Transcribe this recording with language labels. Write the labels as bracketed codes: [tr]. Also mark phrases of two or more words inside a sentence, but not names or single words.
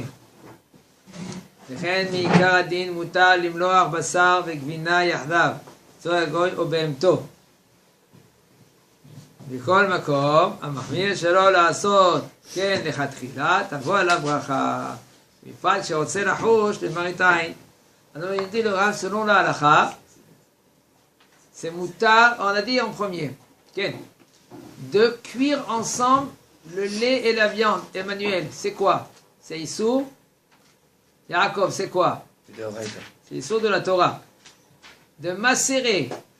[he] לכן מעיקר הדין מותר למלוח בשר וגבינה יחדיו, צור הגוי או בהמתו. בכל מקום, המחמיר שלא לעשות כן לכתחילה, תבוא עליו ברכה. בפרט שרוצה לחוש למראית עין. [fr] Alors il dit le Rav, selon la halakha, c'est moutar, on a dit en premier, de cuire ensemble le lait et la viande. Emmanuel, c'est quoi? C'est Issur. Yaakov, c'est quoi? C'est Issur de la Torah. De macérer.